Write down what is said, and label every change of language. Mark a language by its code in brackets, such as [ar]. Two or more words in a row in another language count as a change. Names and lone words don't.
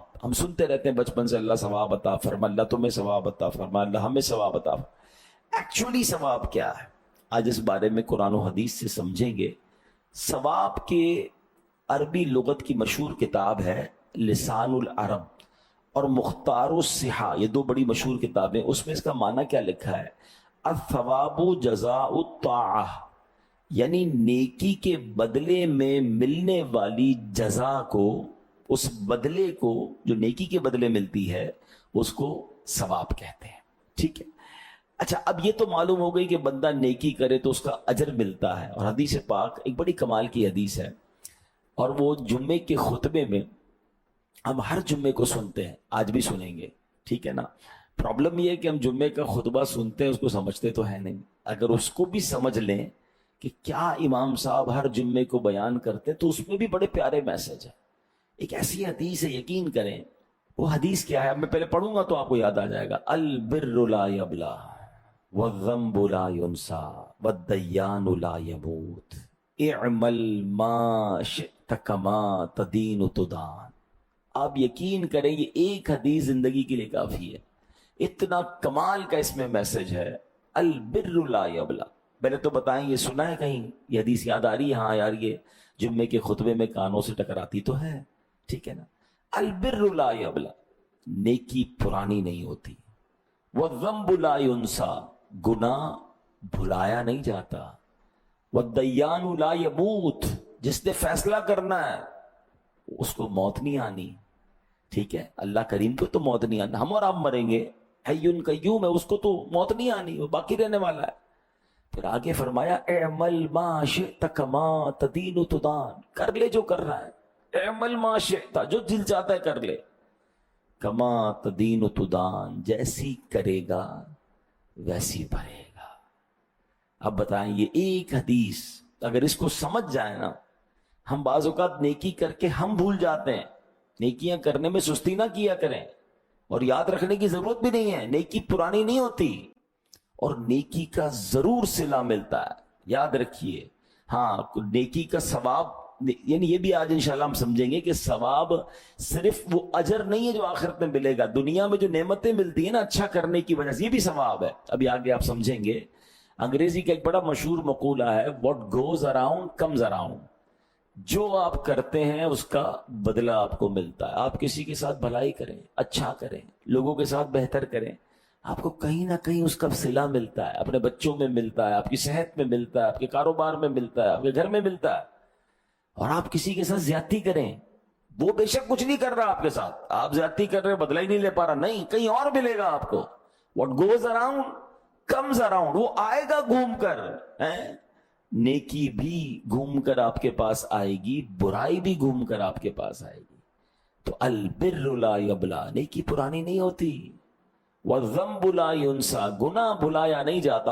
[ur] ہم سنتے رہتے ہیں بچپن سے، اللہ ثواب عطا فرما، اللہ تمہیں ثواب عطا فرما، اللہ ہمیں ثواب عطا فرما. ایکچولی ثواب کیا ہے? آج اس بارے میں قرآن اور حدیث سے سمجھیں گے۔ ثواب کے عربی لغت کی مشہور کتاب ہے لسان العرب اور مختار الصحاح، یہ 2 بڑی مشہور کتابیں. اس میں اس کا معنی کیا لکھا ہے? [ar] الثواب جزاء الطاعة, [ur] یعنی نیکی کے بدلے میں ملنے والی جزا کو، اس بدلے کو جو نیکی کے بدلے ملتی ہے، اس کو ثواب کہتے ہیں. ٹھیک ہے. اچھا، اب یہ تو معلوم ہو گئی کہ بندہ نیکی کرے تو اس کا اجر ملتا ہے. اور حدیث پاک ایک بڑی کمال کی حدیث ہے، اور وہ جمعے کے خطبے میں ہم ہر جمعے کو سنتے ہیں، آج بھی سنیں گے. ٹھیک ہے نا. پرابلم یہ ہے کہ ہم جمعے کا خطبہ سنتے ہیں، اس کو سمجھتے تو ہے نہیں. اگر اس کو بھی سمجھ لیں کہ کیا امام صاحب ہر جمعے کو بیان کرتے، تو اس میں بھی بڑے پیارے میسج ہے. ایک ایسی حدیث ہے، یقین کریں. وہ حدیث کیا ہے، میں پہلے پڑھوں گا تو آپ کو یاد آ جائے گا. [ar] البر لا يبلى والذنب لا ينسى والديان لا يموت اعمل ما شئت كما تدين تدان. [ur] آپ یقین کریں، یہ ایک حدیث زندگی کے لیے کافی ہے. اتنا کمال کا اس میں میسج ہے. [ar] البر لا يبلى, [ur] پہلے تو بتائیں، یہ سنا ہے کہیں? یہ حدیث یاد آ رہی ہے? ہاں یار، یہ جمعے کے خطبے میں کانوں سے ٹکراتی تو ہے. ٹھیک ہے نا. [ar] البر لا يبلى, [ur] نیکی پرانی نہیں ہوتی. [ar] والذنب لا ينسى, [ur] گناہ بھلایا نہیں جاتا. [ar] والديان لا يموت, [ur] جس نے فیصلہ کرنا ہے اس کو موت نہیں آنی. ٹھیک ہے, اللہ کریم کو تو موت نہیں آنا, ہم اور آپ مریں گے, [ar] حیٌ قیوم [ur] ہے, اس کو تو موت نہیں آنی, وہ باقی رہنے والا ہے. پھر آگے فرمایا [ar] اعمل ما شئت کما تدین تدان, [ur] کر لے جو کر رہا ہے, [ar] اعمل ما شئت, [ur] جو دل چاہتا ہے کر لے, [ar] کما تدین تدان, [ur] جیسی کرے گا ویسی بھرے گا. اب بتائیں یہ ایک حدیث اگر اس کو سمجھ جائے نا, ہم بعض اوقات نیکی کر کے ہم بھول جاتے ہیں. نیکیاں کرنے میں سستی نہ کیا کریں, اور یاد رکھنے کی ضرورت بھی نہیں ہے, نیکی پرانی نہیں ہوتی, اور نیکی کا ضرور صلہ ملتا ہے, یاد رکھیے. ہاں, نیکی کا ثواب, یعنی یہ بھی آج انشاءاللہ ہم سمجھیں گے کہ ثواب صرف وہ اجر نہیں ہے جو آخرت میں ملے گا, دنیا میں جو نعمتیں ملتی ہیں نا اچھا کرنے کی وجہ سے, یہ بھی ثواب ہے. ابھی آگے آپ سمجھیں گے. انگریزی کا ایک بڑا مشہور مقولہ ہے, [en] what goes around comes around. [ur] جو آپ کرتے ہیں اس کا بدلہ آپ کو ملتا ہے. آپ کسی کے ساتھ بھلائی کریں, اچھا کریں, لوگوں کے ساتھ بہتر کریں, آپ کو کہیں نہ کہیں اس کا صلہ ملتا ہے. اپنے بچوں میں ملتا ہے, آپ کی صحت میں ملتا ہے, آپ کے کاروبار میں ملتا ہے, آپ کے گھر میں ملتا ہے. اور آپ کسی کے ساتھ زیادتی کریں, وہ بے شک کچھ نہیں کر رہا آپ کے ساتھ, آپ زیادتی کر رہے, بدلہ ہی نہیں لے پا رہا, نہیں, کہیں اور ملے گا آپ کو. [en] what goes around comes around, [ur] وہ آئے گا گھوم کر. نیکی بھی گھوم کر آپ کے پاس آئے گی, برائی بھی گھوم کر آپ کے پاس آئے گی. تو [ar] البر لا یبلا, [ur] نیکی پرانی نہیں ہوتی. [ar] والذنب لا ینسا, [ur] گناہ بلایا نہیں جاتا.